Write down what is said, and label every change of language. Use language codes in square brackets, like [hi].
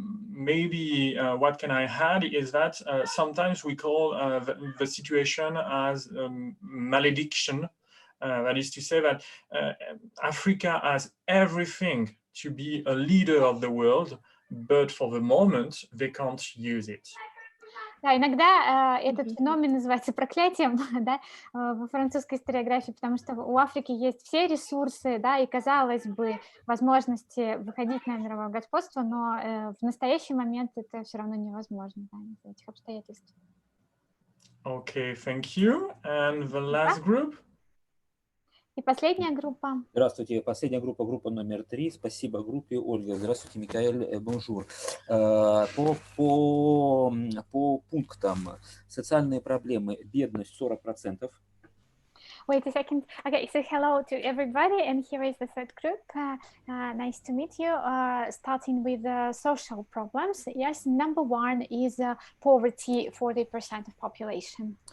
[en] Maybe what can I add is that sometimes we call the situation as malediction. That is to say that Africa has everything to be a leader of the world, but for the moment they can't use it. [ru] Да, иногда этот феномен называется проклятием, да, во французской историографии, потому что у Африки есть все ресурсы, да, и, казалось бы, возможности выходить на мировое господство, но в настоящий момент это все равно невозможно, да, из-за этих обстоятельств. [en] Okay, thank you. And the last group? [ru] И последняя группа. Здравствуйте. Последняя группа, группа номер 3. Спасибо группе Ольга. Здравствуйте, Микаэль, бонжур. По пунктам. Социальные проблемы. Бедность 40%. [en] Wait a second. Okay, so hello to everybody, and here is the third group. Nice to meet you. Starting with social problems. Yes, number one is poverty, 40% of population.